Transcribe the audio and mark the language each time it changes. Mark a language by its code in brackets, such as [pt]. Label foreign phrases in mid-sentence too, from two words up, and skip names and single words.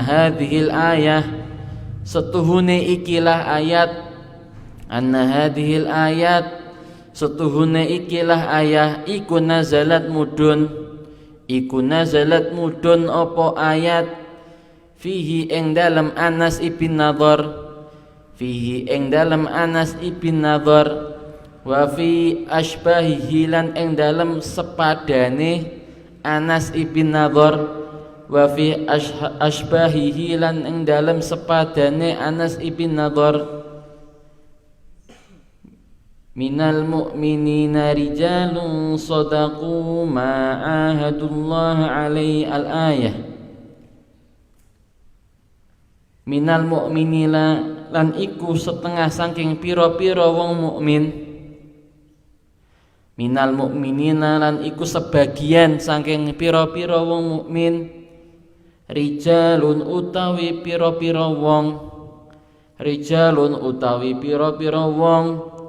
[ar] هذه الآية [jv] setuhune ikilah ayat, [ar] أنّ هذه الآية [jv] setuhune ikilah ayat, iku nazalat mudun, iku nazalat mudun apa ayat, fihi ing dalam Anas ibn Nadhr, fihi ing dalam Anas ibn Nadhr, [ar] وفي أشباهه [jv] lan ing dalam sepadane Anas ibn Nadhr, [ar] وفي أشباهه [jv] lan ing dalam sepadane Anas ibn Nadhr, [ar] من المؤمنين رجال صدقوا ما عاهد الله عليه الآية, من المؤمنين [jv] lan iku setengah saking pira-pira wong mukmin, [ar] من المؤمنين [jv] lan iku sebagian saking pira-pira wong mukmin, rijalun utawi pira-pira wong, rijalun utawi pira-pira wong,